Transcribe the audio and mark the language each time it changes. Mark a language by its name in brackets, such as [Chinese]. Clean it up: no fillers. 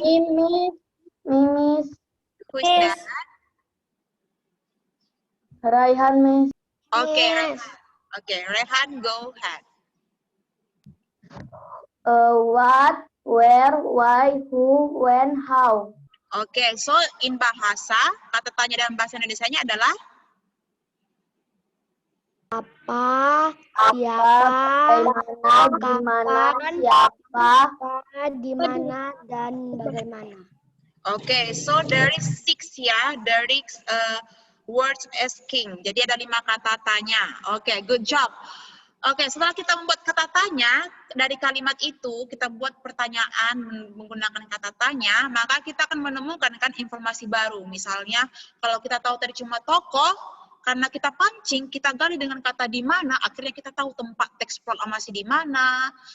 [English] Mimis. Mimis. Who is that? Raihan, Miss. Okay, Yes. okay, Rehan, go ahead. What, where, why, who, when, how. Okay, so in [Indonesian] bahasa, kata tanya dalam bahasa Indonesianya adalah Apa, Bagaimana, gimana, siapa. di mana, dan bagaimana. [English] okay, so there is 6 ya, there is words asking. [Indonesian] Jadi ada 5 kata tanya. [English] Okay, good job. [Indonesian] Oke, setelah kita membuat kata tanya, dari kalimat itu kita buat pertanyaan menggunakan kata tanya, maka kita akan menemukan kan informasi baru. Misalnya, kalau kita tahu tadi cuma tokoh, karena kita pancing, kita gali dengan kata di mana, akhirnya kita tahu tempat teks proklamasi di mana.